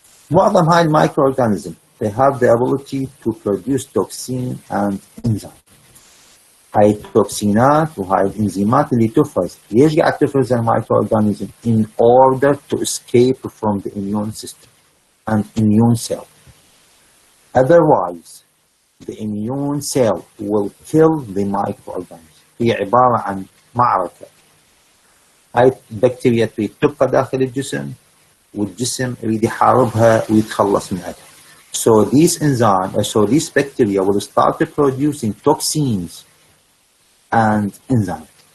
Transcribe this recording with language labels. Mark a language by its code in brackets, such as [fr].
[ar] معظم هاي [en] المايكرو organism they have the ability to produce toxin and enzyme. [ar] هاي التوكسينات وهاي الانزيمات اللي تفرز، ليش قاعد تفرز المايكرو اورجانيزم؟ [en] in order to escape from the immune system and immune cell. Otherwise the immune cell will kill the microorganism. [ar] هي عبارة عن معركة. هاي البكتيريا تريد تبقى داخل الجسم والجسم يريد يحاربها ويتخلص منها. [en] So these bacteria will start producing toxins and enzymes.